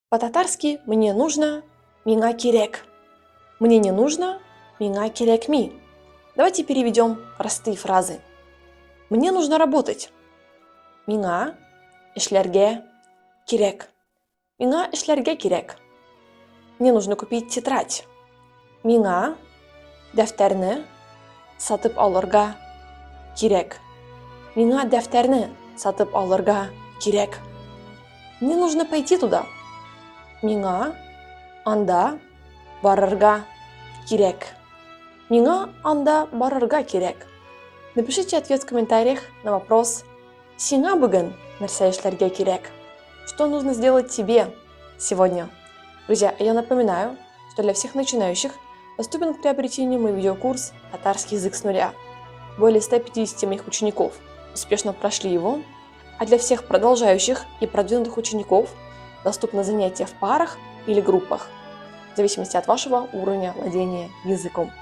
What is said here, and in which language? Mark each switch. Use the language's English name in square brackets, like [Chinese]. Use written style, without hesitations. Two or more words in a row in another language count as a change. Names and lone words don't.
[Russian] По-татарски мне нужно [Tatar] миңа керек. [Russian] Мне не нужно [Tatar] миңа керекми. [Russian] Давайте переведем простые фразы. Мне нужно работать. [Tatar] Миңа эшләргә керек. Миңа эшләргә керек. [Russian] Мне нужно купить тетрадь. [Tatar] Миңа дәфтәрне сатып алырга кирәк. Миңа дәфтәрне сатып алырга кирәк. [Russian] Мне нужно пойти туда. [Tatar] Миңа анда барырга кирәк. Миңа анда барырга кирәк. [Russian] Напишите ответ в комментариях на вопрос [Tatar] «Сиңа бүген нәрсә эшләргә кирәк?» [Russian] Что нужно сделать тебе сегодня? Друзья, я напоминаю, что для всех начинающих доступен к приобретению мой видеокурс «Татарский язык с нуля». Более 150 моих учеников успешно прошли его, а для всех продолжающих и продвинутых учеников доступны занятия в парах или группах, в зависимости от вашего уровня владения языком.